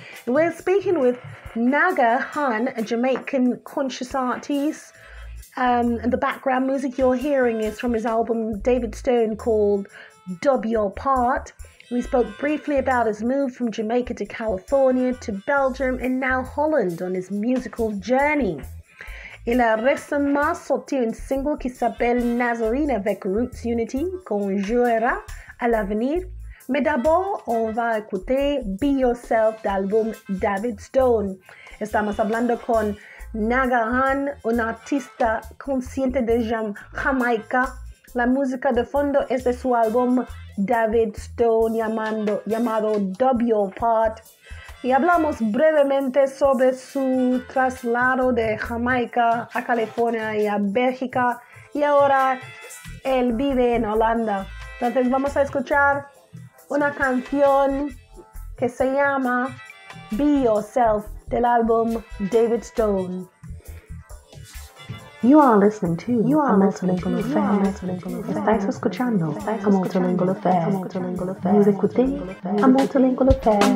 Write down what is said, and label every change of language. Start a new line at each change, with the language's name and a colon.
English: We're speaking with Naga Han, a Jamaican conscious artist, And the background music you're hearing is from his album David Stone called Dub Your Part. We spoke briefly about his move from Jamaica to California to Belgium and now Holland on his musical journey.
French: Il a récemment sorti un single qui s'appelle Nazarene avec Roots Unity qu'on jouera à l'avenir. Mais d'abord, on va écouter Be Yourself d'album David Stone.
Spanish: Estamos hablando con Nagahan, un artista consciente de Jamaica. La música de fondo es de su álbum David Stone llamado Dub Your Part. Y hablamos brevemente sobre su traslado de Jamaica a California y a Bélgica. Y ahora él vive en Holanda. Entonces vamos a escuchar una canción que se llama Be Yourself del álbum David Stone.
English: You are listening to a MultiLingual Affair.
Spanish: Estáis escuchando a MultiLingual Affair.
French: Vous écoutez a MultiLingual Affair.